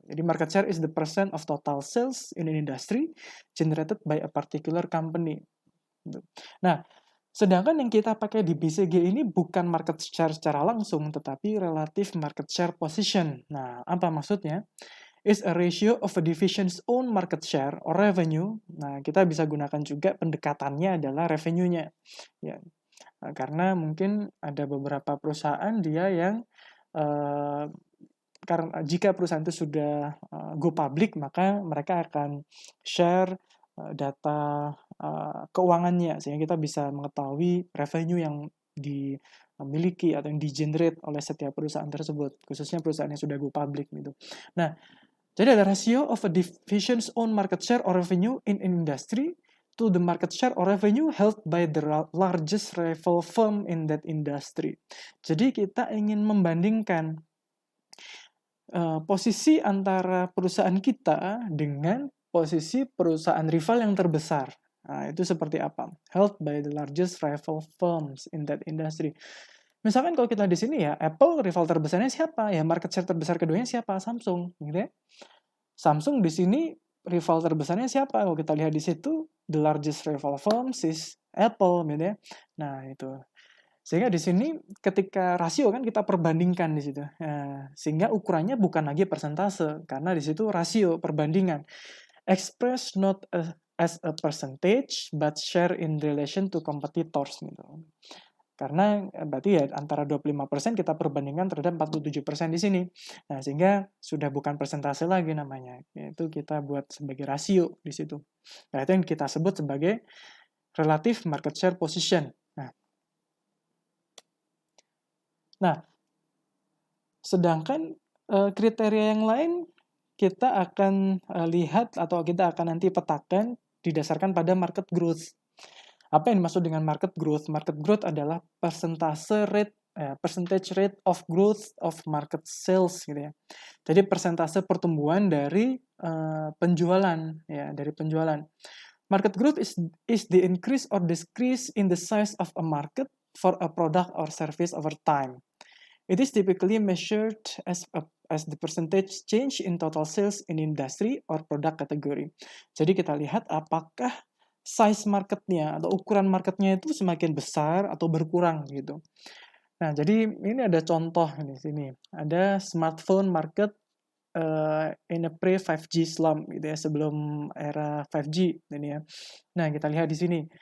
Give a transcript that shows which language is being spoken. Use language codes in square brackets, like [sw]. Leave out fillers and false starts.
[en] Jadi market share is the percent of total sales in an industry generated by a particular company. [id] Gitu. Nah, sedangkan yang kita pakai di BCG ini bukan market share secara langsung, tetapi relative market share position. Nah, apa maksudnya? [en] Is a ratio of a division's own market share or revenue. [id] Nah, kita bisa gunakan juga pendekatannya adalah revenue-nya. Ya, karena mungkin ada beberapa perusahaan dia yang karena jika perusahaan itu sudah go public, maka mereka akan share data keuangannya sehingga kita bisa mengetahui revenue yang dimiliki atau yang di-generate oleh setiap perusahaan tersebut, khususnya perusahaan yang sudah go public gitu. [en] Nah, jadi ada ratio of a division's own market share or revenue in an industry to the market share or revenue held by the largest rival firm in that industry. [id] Jadi kita ingin membandingkan posisi antara perusahaan kita dengan posisi perusahaan rival yang terbesar. Nah, itu seperti apa? [en] Held by the largest rival firms in that industry. [id] Misalkan kalau kita di sini ya, Apple rival terbesarnya siapa? Ya, market share terbesar keduanya siapa? Samsung, gitu ya. Samsung di sini rival terbesarnya siapa? Kalau kita lihat di situ, [en] the largest rival firms is Apple, [id] gitu ya. Nah, itu. Sehingga di sini ketika rasio kan kita perbandingkan di situ. Sehingga ukurannya bukan lagi persentase, karena di situ rasio perbandingan. [en] expressed not as a percentage but share in relation to competitors gitu. [id] Karena berarti ya antara 25% kita perbandingkan terhadap 47% di sini. Nah, sehingga sudah bukan persentase lagi namanya, yaitu kita buat sebagai rasio di situ. Nah, itu yang kita sebut sebagai relative market share position. Nah, sedangkan kriteria yang lain kita akan lihat atau kita akan nanti petakan didasarkan pada market growth. Apa yang dimaksud dengan market growth? Market growth adalah [en] percentage rate of growth of market sales [id] gitu ya. Jadi persentase pertumbuhan dari penjualan ya, dari penjualan. [en] Market growth is the increase or decrease in the size of a market for a product or service over time. It is typically measured as the percentage change in total sales in industry or product category. [id] Jadi kita lihat apakah size marketnya atau ukuran marketnya itu semakin besar atau berkurang gitu. Nah, jadi ini ada contoh di sini. Ada [en] smartphone market in a pre-5G slump [id] gitu ya, sebelum era 5G ini ya. Nah, kita lihat di sini.